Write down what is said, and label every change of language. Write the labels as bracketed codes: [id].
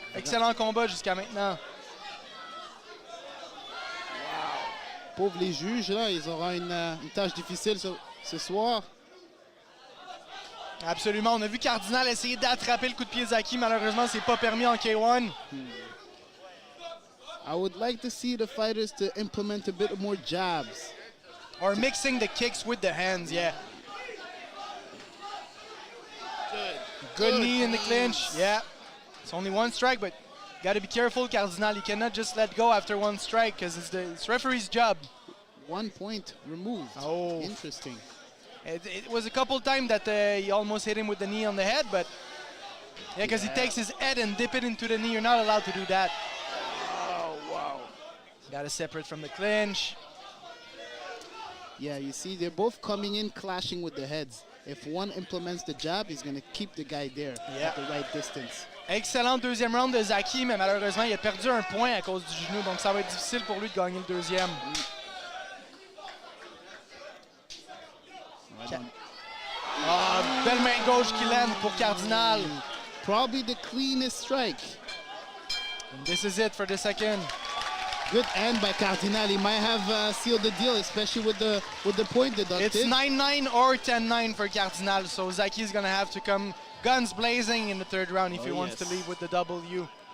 [fr] Excellent combat jusqu'à maintenant. Pauvres les juges, là, ils auront une tâche difficile ce soir. Absolument, on a vu Cardal essayer d'attraper le coup de pied de Zaki. Malheureusement, c'est pas permis en K1. [en] I would like to see the fighters to implement a bit more jabs. Or mixing the kicks with the hands, yeah. Good knee in the clinch, yeah. It's only one strike, but got to be careful, Cardal. You cannot just let go after one strike because it's referee's job. 1 point removed. Oh. Interesting. It was a couple times that he almost hit him with the knee on the head, but yeah, because he takes his head and dip it into the knee. You're not allowed to do that. Oh, wow. Got to separate from the clinch. Yeah, you see, they're both coming in, clashing with the heads. If one implements the jab, he's going to keep the guy there at the right distance. [fr] Excellent deuxième round de Zaki, mais malheureusement, il a perdu un point à cause du genou, donc ça va être difficile pour lui de gagner le deuxième. Belle main gauche qui l'aide pour Cardal. [en] Probably the cleanest strike. And this is it for the second. Good end by Cardal. He might have sealed the deal, especially with the point deducted. It's 9-9 or 10-9 for Cardal, so Zaki is going to have to come guns blazing in the third round if he wants to leave with the W.